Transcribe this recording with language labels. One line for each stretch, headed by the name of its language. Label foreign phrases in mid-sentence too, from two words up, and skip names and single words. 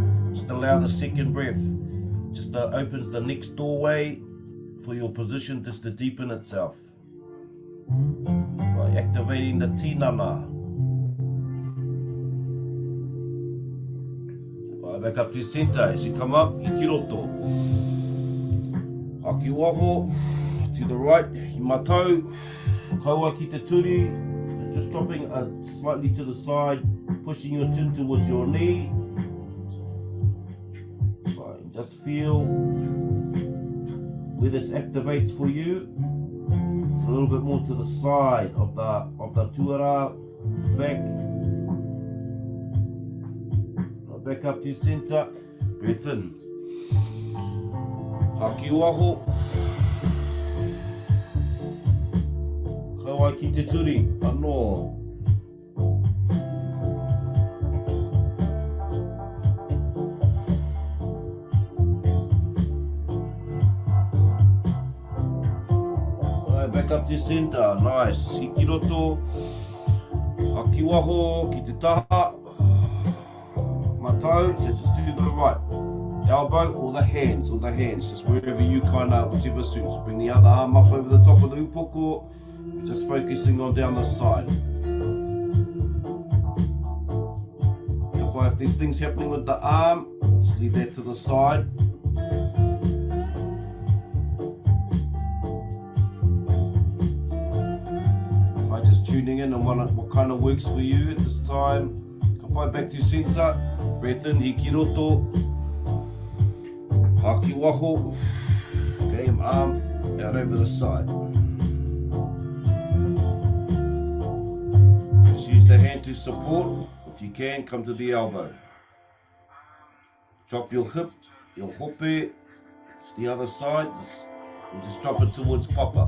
English: Just allow the second breath. Just opens the next doorway for your position just to deepen itself. By activating the tinana. Back up to your center. As you come up,
Māori: iki roto. Haki waho.
English: To the right,
Māori: himatau. Kaua ki te turi.
English: Just dropping slightly to the side, pushing your chin towards your knee. Right, just feel where this activates for you. It's a little bit more to the side of the tuara, back. Back up to your center, breath in.
Māori: Haki waho. Kaua ki te turi, anō.
English: Alright, back up to your center, nice.
Māori: Iki roto. Haki waho ki te taha.
English: Toe, so just to the right, elbow or the hands, just wherever you whichever suits. Bring the other arm up over the top of the upoko, just focusing on down the side. If there's things happening with the arm, just leave that to the side. I'm just tuning in on what kind of works for you at this time. Back to your center, breath in,
Māori: hiki roto, haki waho,
English: okay, arm out over the side. Just use the hand to support, if you can, come to the elbow. Drop your hip, your hope, the other side, just drop it towards papa.